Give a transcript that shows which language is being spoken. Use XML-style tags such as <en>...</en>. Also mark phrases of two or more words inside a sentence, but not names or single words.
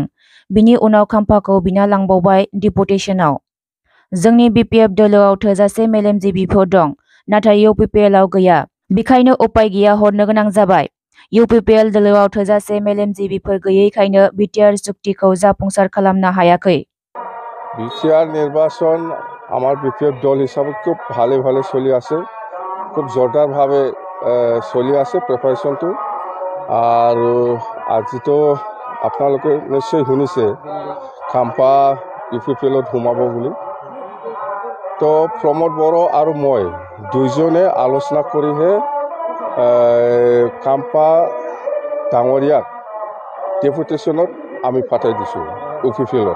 <brx>बिनि उनाव खाम्फाखौ बिना लांबावबाय डिपुटेसनाव। जोंनि बिपिएफ दोलोआव थोजासे मेलेमजिबिफोर दं नाथाय इउपिपिएलआव गैया। बेखायनो उपाय गैया हरनो गोनां जाबाय। इउपिपिएल दोलोआव थोजासे मेलेमजिबिफोर गैयैखायनो बिटिआर चुক্তিखौ जाफुंसार खालामनो हायाखै।</brx> <as>বিটিআর নির্বাচন আমার বিপিএফ দল হিসাবে খুব ভালো ভালো চলি আছে, খুব জোরদারভাবে চলি আছে প্ৰিপাৰেশ্যনটো। আৰু আজিতো আপোনালোকে নিশ্চয় শুনিছে খাম্পা ইউপিপিএলত সোমাব বুলি। তো প্ৰমোদ বড়ো আৰু মই দুইজনে আলোচনা কৰিহে খাম্পা ডাঙৰীয়াক ডেপুটেশ্যনত আমি পাঠাই দিছোঁ ইউপিপিএলত।</as>